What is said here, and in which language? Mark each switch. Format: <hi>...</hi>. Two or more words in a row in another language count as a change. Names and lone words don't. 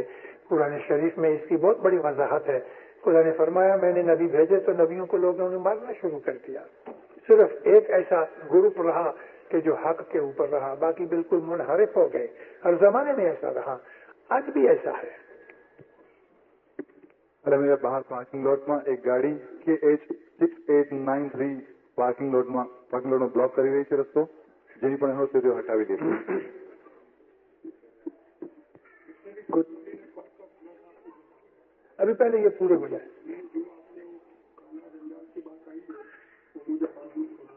<ur>قرآن شریف میں اس کی بہت بڑی وضاحت ہے. خدا نے فرمایا میں نے نبی بھیجے تو نبیوں کو لوگوں نے مارنا شروع کر دیا. صرف ایک ایسا گروپ رہا کہ جو حق کے اوپر رہا, باقی بالکل منحرف ہو گئے. ہر زمانے میں ایسا رہا, آج بھی ایسا ہے. میرا باہر</ur> <gu>પાર્કિંગ લોટમાં એક ગાડી KH6893 પાર્કિંગ લોટમાં બ્લોક કરી રહી છે રસ્તો, જેની પણ હોય તે હટાવી દેશે.</gu> <ur>ابھی پہلے یہ پورے ہو جائے.</ur>